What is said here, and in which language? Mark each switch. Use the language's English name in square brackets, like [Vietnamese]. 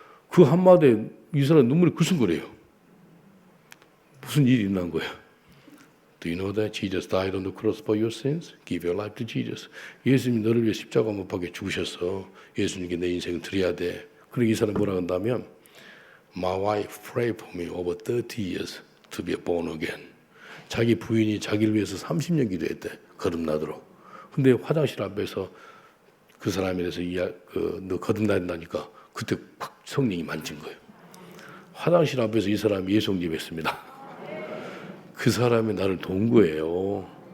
[Korean] 그 한마디에 이 사람 눈물이 글썽거려요. 무슨 일이 있는 거예요. [English] Do you know that Jesus died on the cross for your sins? Give your life to Jesus. [Korean] 예수님이 너를 위해 십자가 못 박혀 죽으셨어. 예수님께 내 인생을 드려야 돼. 그리고 이 사람 뭐라 한다면 [English] My wife prayed for me over 30 years to be born again. [Korean] 자기 부인이 자기를 위해서 30년 기도했대. 거듭나도록. 근데 화장실 앞에서 그 사람에 대해서 너 거듭난다니까 그때 확 성령이 만진 거예요. 화장실 앞에서 이 사람이 예수 영접했습니다. 그 사람이 나를 도운 거예요.